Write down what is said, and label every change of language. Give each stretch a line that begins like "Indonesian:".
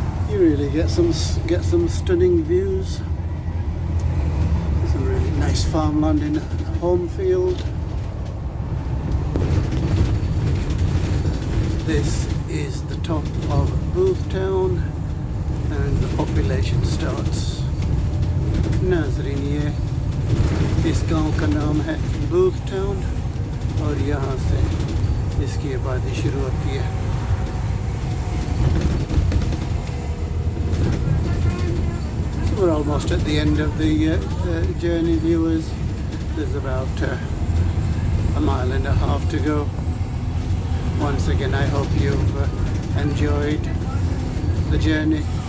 English: You really get some stunning views. Nice farmland in Homefield. This is the top of Booth Town and the population starts.
Hindi: नाज़रीन ये इस गांव का नाम है Booth Town और यहाँ से इसकी आबादी शुरू होती है.
English: We're almost at the end of the journey, viewers. There's about a mile and a half to go. Once again, I hope you've enjoyed the journey.